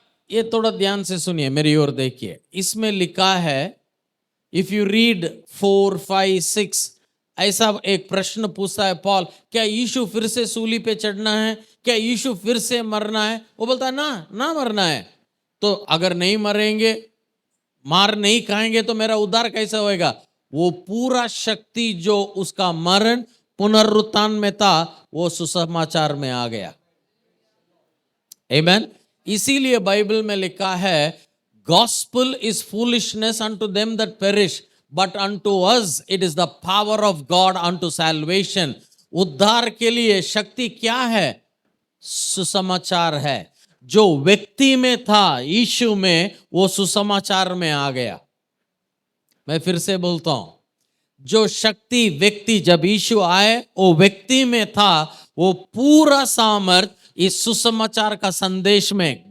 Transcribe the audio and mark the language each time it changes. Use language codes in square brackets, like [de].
[hi] ये थोड़ा ध्यान से सुनिए, मेरी ओर देखिए। इसमें लिखा है, [en] if you read 4, 5, 6, [hi] ऐसा एक प्रश्न पूछता है पॉल, क्या यीशु फिर से सूली पे चढ़ना है, क्या यीशु फिर से मरना है? वो बोलता है ना मरना है। तो अगर नहीं मरेंगे, मार नहीं खाएंगे तो मेरा उद्धार कैसे होएगा? वो पूरा शक्ति जो उसका मरण पुनरुत्थान में था वो सुसमाचार में आ गया। आमेन। इसीलिए बाइबल में लिखा है, [en] Gospel is foolishness unto them that perish, but unto us it is the power of God unto salvation। [hi] उद्धार के लिए शक्ति क्या है? सुसमाचार है। जो व्यक्ति में था यीशु में, वो सुसमाचार में आ गया। मैं फिर से बोलता हूं, जो शक्ति व्यक्ति जब यीशु आए वो व्यक्ति में था, वो पूरा सामर्थ इस सुसमाचार का संदेश में।